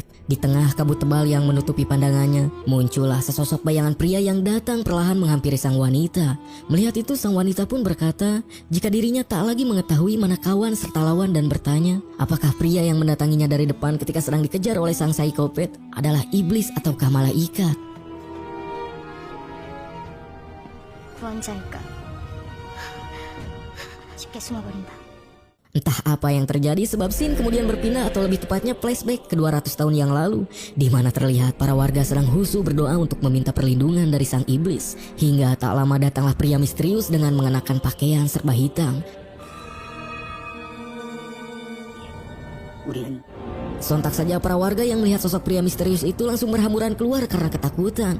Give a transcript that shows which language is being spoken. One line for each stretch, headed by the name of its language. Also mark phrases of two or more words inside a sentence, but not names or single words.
Indonesian: Di tengah kabut tebal yang menutupi pandangannya, muncullah sesosok bayangan pria yang datang perlahan menghampiri sang wanita. Melihat itu, sang wanita pun berkata, jika dirinya tak lagi mengetahui mana kawan serta lawan dan bertanya, apakah pria yang mendatanginya dari depan ketika sedang dikejar oleh sang psikopat adalah iblis ataukah malaikat.
Korean: 구원자일까? 쉽게 숨어버린다.
Indonesian: Entah apa yang terjadi sebab scene kemudian berpindah atau lebih tepatnya flashback ke 200 tahun yang lalu, di mana terlihat para warga sedang husu berdoa untuk meminta perlindungan dari sang iblis. Hingga tak lama datanglah pria misterius dengan mengenakan pakaian serba hitam. Sontak saja para warga yang melihat sosok pria misterius itu langsung berhamburan keluar karena ketakutan.